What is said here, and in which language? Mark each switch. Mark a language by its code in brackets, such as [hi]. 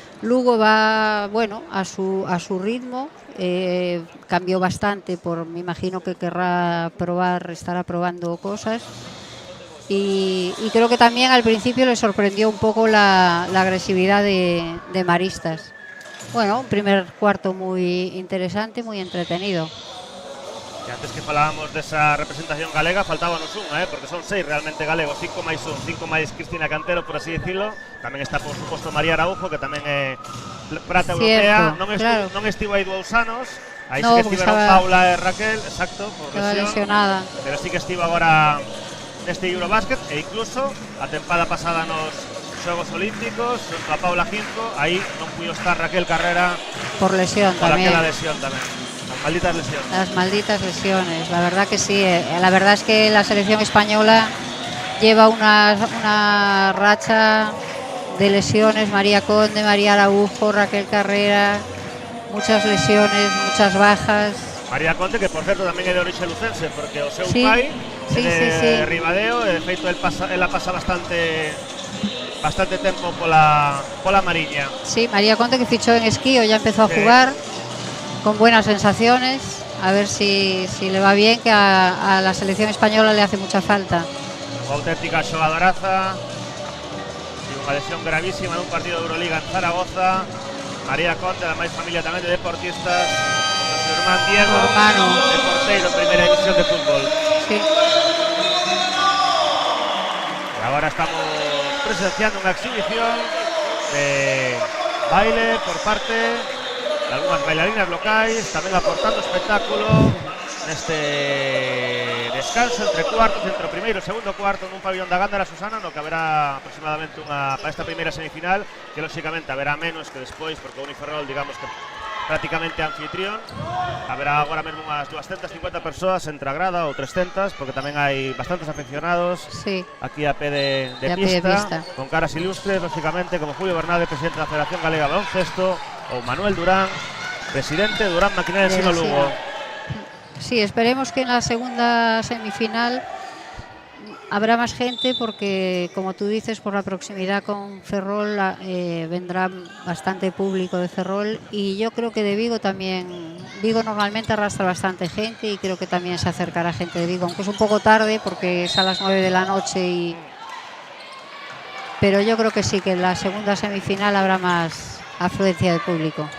[es] Lugo va, bueno, a su ritmo, cambió bastante, me imagino que estará probando cosas, y creo que también al principio le sorprendió un poco la agresividad de Maristas. Bueno, un primer cuarto muy interesante, muy entretenido. [gl] E antes que falábamos desa representación galega, faltábanos unha, porque son 6 realmente galegos, 5 máis Cristina Cantero, [es] por así decirlo. [gl] Tamén está, por suposto, María Araujo, que tamén é prata europea. Non estivo aí 2 anos, aí sí que estiveron Paula e Raquel, exacto, por lesión, lesionada. pero sí que estivo agora neste Eurobásquet, e incluso a tempada pasada nos Xogos Olímpicos, a Paula Ginco, aí non puido estar Raquel Carrera por lesión tamén. Por aquela lesión tamén. [es] Las malditas lesiones. Las malditas lesiones, la verdad que sí. La verdad es que la selección española lleva una racha de lesiones. María Conde, María Araujo, Raquel Carrera, muchas lesiones, muchas bajas. [gl] María Conde, [es] que por cierto [gl] tamén é de orixe lucense, porque o seu [es] Sí, [gl] pai [es] sí, [gl] de Ribadeo, de feito ela pasa bastante tempo pola Mariña. [es] Sí, María Conde, que fichó en esquí, ya empezó a jugar con buenas sensaciones, a ver si le va bien, que a la selección española le hace mucha falta. [gl] Unha auténtica xogadoraza, e unha lesión gravísima nun partido de Euroliga en Zaragoza. María Conde, ademais familia tamén de deportistas, con su irmán Diego, de porteiro en primeira división de fútbol. [es] Sí. [gl] E agora estamos presenciando unha exhibición de baile por parte de algunhas bailarinas locais, tamén aportando espectáculo neste descanso entre cuartos, entre o primeiro e o segundo cuarto, nun pabillón da Gándara, Susana, no que haberá aproximadamente para esta primeira semifinal, que lóxicamente haberá menos que despois, porque o Uniferrol, digamos que prácticamente anfitrión. Haberá agora mesmo unhas 250 persoas entre a grada, ou 300, porque tamén hai bastantes aficionados aquí a pé de pista, con caras ilustres, lóxicamente, como Julio Bernade, presidente da Federación Galega de Baloncesto, ou Manuel Durán, presidente de Durán Maquinaria Ensino Lugo. [es] Sí, esperemos que en la segunda semifinal habrá más gente, porque como tú dices, por la proximidad con Ferrol vendrá bastante público de Ferrol, y yo creo que de Vigo también. Vigo normalmente arrastra bastante gente, y creo que también se acercará gente de Vigo, aunque es un poco tarde porque es a las 9 de la noche, pero yo creo que sí, que en la segunda semifinal habrá más afluencia de público.